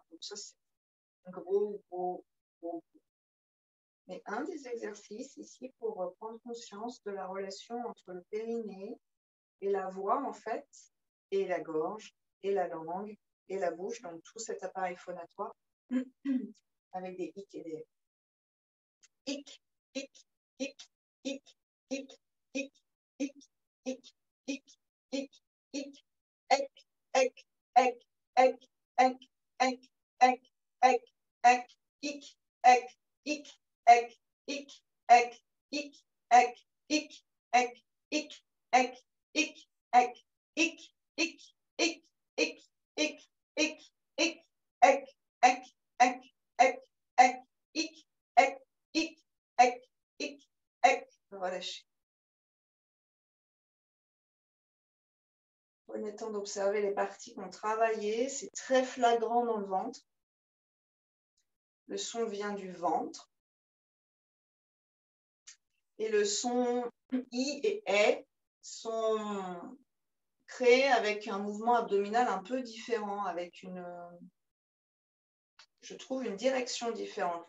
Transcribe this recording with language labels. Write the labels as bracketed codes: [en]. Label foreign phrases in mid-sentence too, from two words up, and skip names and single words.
[fr] Donc ça, c'est un gros. Mais un des exercices ici pour prendre conscience de la relation entre le périnée et la voix, en fait, et la gorge, et la langue, et la bouche, donc tout cet appareil phonatoire, avec des hic et des hic, hic, hic, hic, hic, hic, hic, hic, hic, hic, hic, ek, ek, ek, ek, ek, ek, ek, ek, ek, hic, ek, hic, ek, hic, ek, hic, ek, hic, ek, hic, ek, hic, ek, hic, hic, hic, hic, hic, hic, hic, ek, ek, ek, ek, ek, hic, ek, hic, ek, hic, ek. Relâchez. Prenez le temps d'observer les parties qu'on travaillé. C'est très flagrant dans le ventre. Le son vient du ventre. Et le son I et E sont créés avec un mouvement abdominal un peu différent, avec je trouve une direction différente.